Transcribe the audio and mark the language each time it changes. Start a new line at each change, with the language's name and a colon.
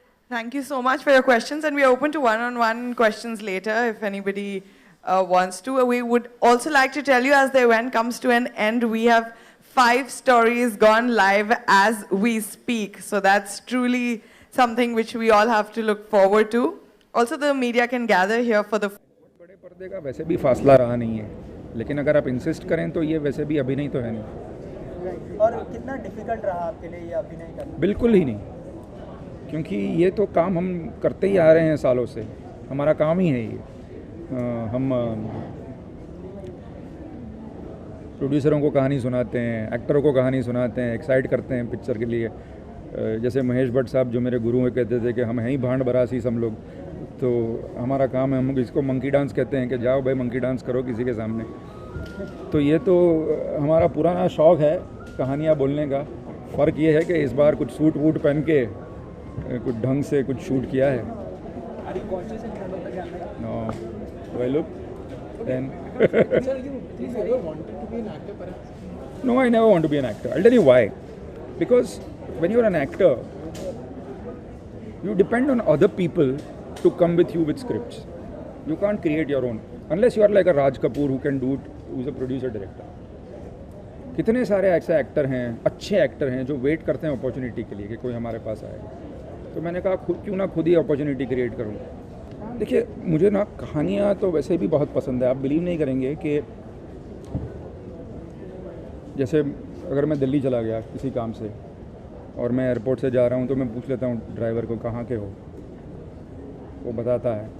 English: Thank you so much for your questions, and we are open to one-on-one questions later if anybody wants to. We would also like to tell you, as the event comes to an end, we have 5 stories gone live as we speak. So that's truly something which we all have to look forward to. Also, the media can gather here for the.
Hindi: बड़े पर्दे का वैसे भी फासला रहा नहीं है, लेकिन अगर आप इंसिस्ट करें तो ये वैसे भी अभिनय तो है नहीं। और कितना डिफिकल्ट रहा आपके लिए ये अभिनय करना? बिल्कुल ही नहीं, क्योंकि ये तो काम हम करते ही आ रहे हैं सालों से, हमारा काम ही है ये। हम प्रोड्यूसरों को कहानी सुनाते हैं, एक्टरों को कहानी सुनाते हैं, एक्साइट करते हैं पिक्चर के लिए। जैसे महेश भट्ट साहब जो मेरे गुरु हैं कहते थे कि हम हैं ही भांड बरासी हम लोग, तो हमारा काम है, हम इसको मंकी डांस कहते हैं कि जाओ भाई मंकी डांस करो किसी के सामने। तो ये तो हमारा पुराना शौक़ है कहानियाँ बोलने का। फ़र्क ये है कि इस बार कुछ सूट वूट पहन के कुछ ढंग से कुछ शूट किया है।
English: No, do I look? Then. Sir, you ever wanted to be an actor perhaps? No, I never want to be an actor. I'll tell you why. Because when you're an actor, you depend on other people to come with you with scripts. You can't create your own. Unless you are like a Raj Kapoor who can do it, who's a producer director.
Hindi: कितने सारे ऐसे actor हैं, अच्छे actor हैं जो wait करते हैं opportunity के लिए कि कोई हमारे पास आएगा। तो मैंने कहा क्यों ना खुद ही अपॉर्चुनिटी क्रिएट करूँ। देखिए मुझे ना कहानियाँ तो वैसे भी बहुत पसंद है। आप बिलीव नहीं करेंगे कि जैसे अगर मैं दिल्ली चला गया किसी काम से और मैं एयरपोर्ट से जा रहा हूँ तो मैं पूछ लेता हूँ ड्राइवर को कहाँ के हो, वो बताता है।